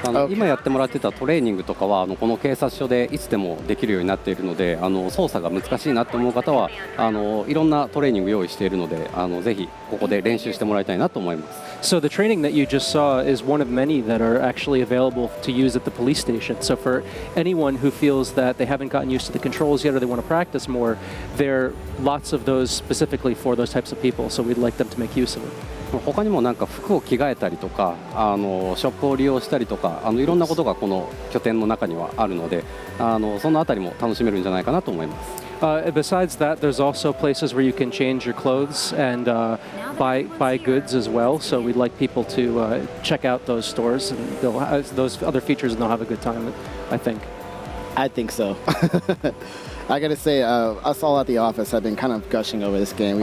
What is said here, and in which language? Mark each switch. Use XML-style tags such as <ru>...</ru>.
<ja>今やってもらってたトレーニングとかはこの警察署でいつでもできるようになっているので操作が難しいなと思う方はいろんなトレーニング用意しているのでぜひここで練習してもらいたいなと思います。</ja> <en>So the training that you just saw is one of many that are actually available to use at the police station. So for anyone who feels that they haven't gotten used to the controls yet or they want to practice more, there are lots of those specifically for those types of people. So we'd like them to make use of it.</en> <ja>他にもなんか服を着替えたりとかショップを利用したりとかいろんなことがこの拠点の中にはあるのでそのあたりも楽しめるんじゃないかなと思います。</ja> <en>Besides that, there's also places where you can change your clothes and buy goods as well. So we'd like people to check out those stores and those other features, and they'll have a good time, I think. I think so. I gotta say, us all at the office have been kind of gushing over this game.</en>